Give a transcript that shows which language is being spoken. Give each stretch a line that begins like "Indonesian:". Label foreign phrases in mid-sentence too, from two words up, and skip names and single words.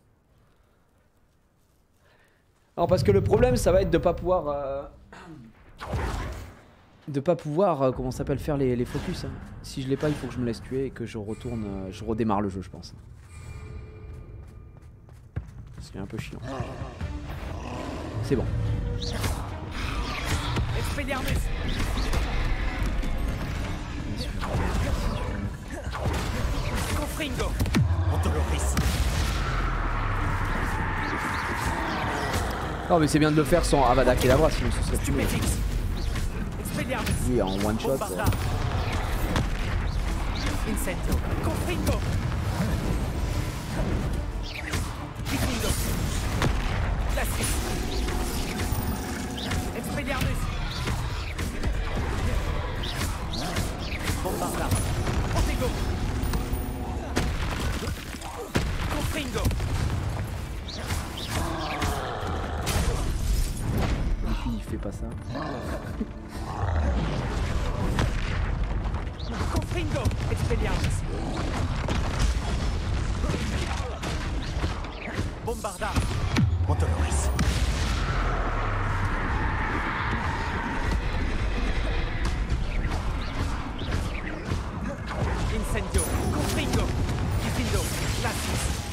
French: Non, parce que le problème, ça va être de pas pouvoir, comment ça s'appelle, faire les focus. Hein. Si je l'ai pas, il faut que je me laisse tuer et que je retourne, je redémarre le jeu, je pense. C'est un peu chiant. C'est bon. Expelliarmus. Confringo. Antoloris. Non mais c'est bien de le faire sans Avada Kedavra, sinon ce serait plus. Stupéfixe. Expelliarmus. Oui, en
English: one shot.
French: Bombarda. Incendio. Confringo. Diffindo. Glacius. Expelliarmus. Bombarda. Protego. Confringo. Et puis il fait pas ça. Confringo. Expelliarmus. Bombarda. Antoloris. Incendio. Confringo. Diffindo. Glacius.